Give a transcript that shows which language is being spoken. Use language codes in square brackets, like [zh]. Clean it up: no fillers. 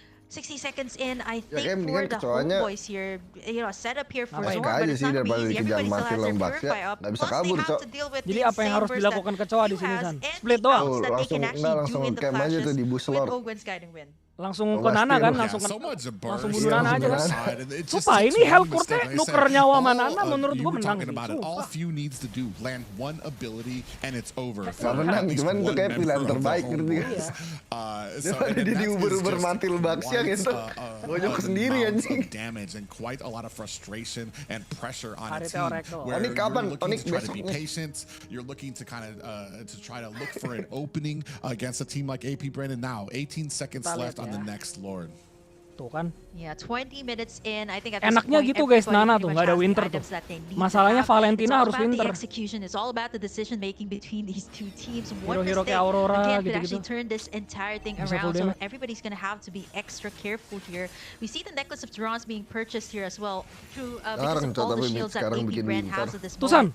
[en] 60 seconds in, I think for the Homebois here, set up here for Zorn, but it's not easy. Everybody still has their Purify up. Plus they have to deal with the same burst that he has and the outs that they can actually do in the flashes with Ogwen's guiding wind. [id] Langsung ke Nana kan, langsung bunuh Nana aja kan. Sumpah ini Hellcourt-nya nuker nyawa sama Nana menurut gua menang. [en] All few needs to do, land one ability and it's over. [id] Menang, cuman itu kayak pilihan terbaik ngerti kan. Dia diuber-uber mati Lubaxia gitu. Bonyok sendiri anjing. [en] Damage and quite a lot of frustration and pressure on a team. [id] Ini kapan Onyx [en] to be patient, you're looking to kind of to try to look for an opening against a team like AP Bren, and now 18 seconds left on the next Lord. [id] Tuh kan. [en] Yeah, 20 minutes in. I think at [id] enaknya gitu guys, Nana tuh nggak ada winter tuh. Masalahnya Valentina harus winter. [en] Execution. It's all about the decision making between these two teams. [id] Hero kayak Aurora [en] could actually turn this entire thing around. So everybody's gonna have to be extra careful here. We see the necklace of Durance being purchased here as well through because of all the shields that AP Bren has at this moment.